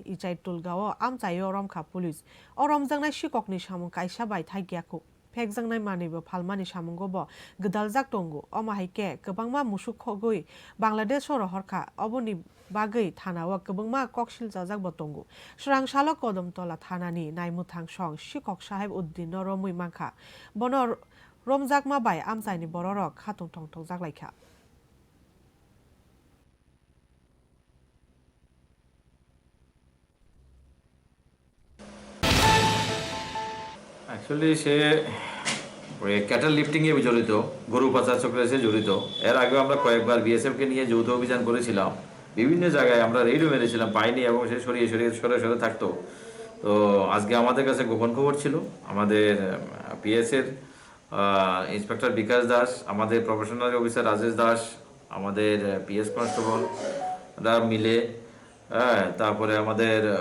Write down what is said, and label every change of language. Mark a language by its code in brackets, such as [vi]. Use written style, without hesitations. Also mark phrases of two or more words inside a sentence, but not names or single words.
[trp] ichai tulgao amchaio romkha police o romjaknai shikokni samung kaisa bai thaigyako phekjangnai manibo phalmani samungobo gdaljak tongo omahaike kwbangma musuk khogui Bangladesh ro horkha oboni bagui thanao kwbangma koksil jajak tongo srang salo kodamtola thanani naimuthang song shikok saheb uddin no romui mangkha bono Romjakma bai amchaini bororok khatung thongthong jaklaikha [bn] Actually সে [en] cattle lifting [bn] এ জড়িত গরু পাচার চক্রে সে জড়িত এর আগে আমরা কয়েকবার বিএসএফ কে নিয়ে যৌথ অভিযান করেছিলাম বিভিন্ন জায়গায় আমরা রেইডও মেরেছিলাম পাইনি এবং সে সরে থাকতো তো আজকে আমাদের কাছে গোপন খবর ছিল আমাদের পিএস এর ইন্সপেক্টর বিকাশ দাস আমাদের [en] professional officer [bn] রাজেশ দাস আমাদের পিএস কনস্টেবলরা মিলে তারপরে আমাদের